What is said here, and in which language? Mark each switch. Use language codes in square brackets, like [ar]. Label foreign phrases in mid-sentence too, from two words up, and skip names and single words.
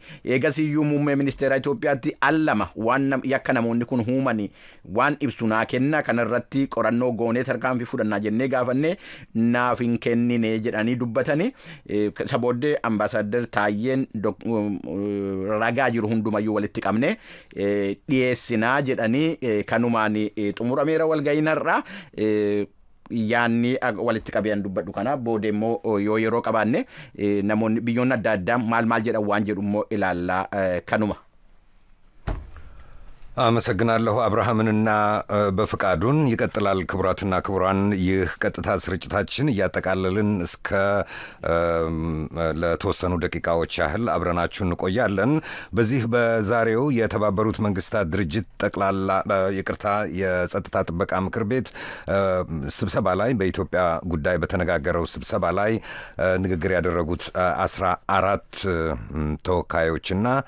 [om] Eegasiyyuu muummee ministeera Itoophiyaatti allama waan yakka namoonni kun huumani waan ibsu naa kenna kanarratti qorannoo goonee tarkaanfii fudhannaa jennee gaafanne naaf hin kennine jedhanii dubbatanii sabooddee ambaasaadder Taayyeen ragaa jiru hundumayyuu walitti qabne dhiyeessinaa jedhanii kanumaan xumurameera walga'iinarraa. Yaanni walitti qabeen dubbadhu kana booda immoo yoo yeroo qabaanne namoonni biyyoonni adda addaa maal jedhan waan jedhu immoo ilaallaa kanuma. [am] አመሰግናለሁ አብርሃምንና በፍቃዱን ይቀጥላል። ክቡራትና ክቡራን ይህ ቀጥታ ስርጭታችን እያጠቃለልን እስከ ለተወሰኑ ደቂቃዎች ያህል አብረናችሁ እንቆያለን። በዚህ በዛሬው የተባበሩት መንግስታት ድርጅት ጠቅላላ ይቅርታ የጸጥታ ጥበቃ ምክር ቤት ስብሰባ ላይ በኢትዮጵያ ጉዳይ በተነጋገረው ስብሰባ ላይ ንግግር ያደረጉት 14 ተወካዮችና